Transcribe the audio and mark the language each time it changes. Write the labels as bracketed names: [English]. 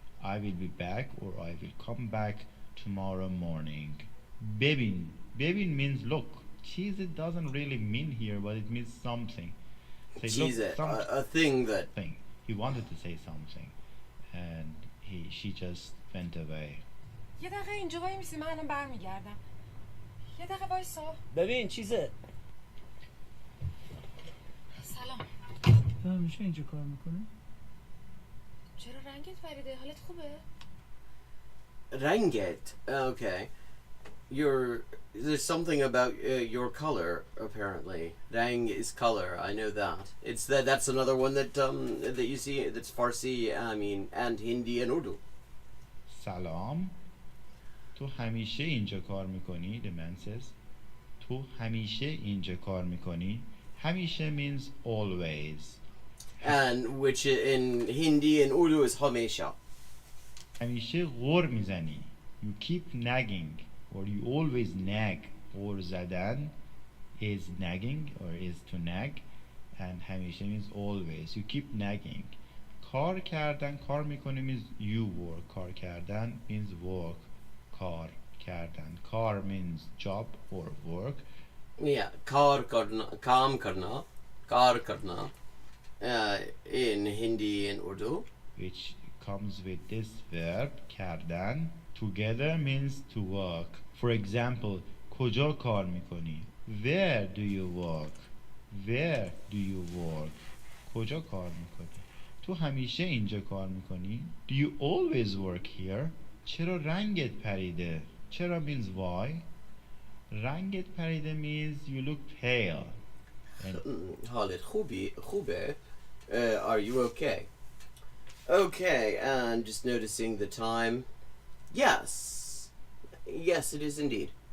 [English] I will be back, or I will come back tomorrow morning. [Persian] ببین. [English] ببین means look. Cheese it doesn't really mean here, but it means something. Say, Cheese look, it, a thing that... Thing. He wanted to say something, and she just went away. [Persian] یه دقیقه اینجا وای میسی، من الان برمیگردم. یه دقیقه وایسا. ببین چیزه. سلام. تو همیشه اینجا کار میکنی؟ چرا رنگت پریده؟ حالت خوبه؟ رنگت? [English] Okay. There's something about your color, apparently. Rang is color, I know that. That's another one that you see, that's Farsi, and Hindi and Urdu. [Persian] سلام. تو همیشه اینجا کار میکنی؟ [English] The man says. [Persian] تو همیشه اینجا کار میکنی؟ همیشه [English] means always. And which in Hindi and Urdu is hamesha. [Persian] همیشه غر میزنی. [English] You keep nagging, or you always nag. [Persian] غر زدن [English] is nagging, or is to nag, and همیشه means always. You keep nagging. [Persian] کار کردن, کار میکنی [English] means you work. کار کردن means work. [Persian] کار کردن. [English] کار means job or work. Yeah, kar karna, kaam karna, kar karna, in Hindi and Urdu. Which comes with this verb, کردن. Together means to work. For example, [Persian] کجا کار میکنی? [English] Where do you work? Where do you work? [Persian] کجا کار میکنی؟ تو همیشه اینجا کار میکنی؟ [English] Do you always work here? [Persian] چرا رنگت پریده؟ چرا [English] means why? [Persian] رنگت پریده [English] means you look pale. [Persian] حالت خوبه. [English] Are you okay? Okay, and just noticing the time. Yes, it is indeed.